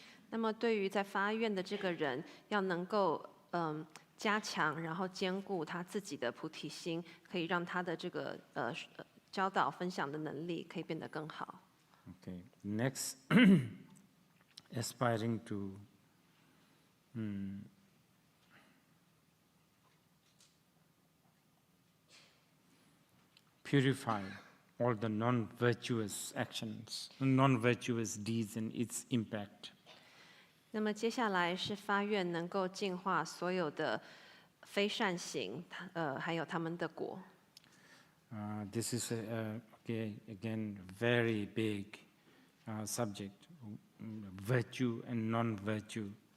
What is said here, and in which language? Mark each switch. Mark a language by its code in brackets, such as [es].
[zh] 那么对于在发愿的这个人，要能够加强，然后兼顾他自己的菩提心，可以让他的这个教导分享的能力可以变得更好。 [en] Okay. Next, aspiring to purify all the non-virtuous actions, non-virtuous deeds and its impact. [zh] 那么接下来是发愿能够净化所有的非善行，还有他们的果。 [en] This is again very big subject, virtue and non-virtue.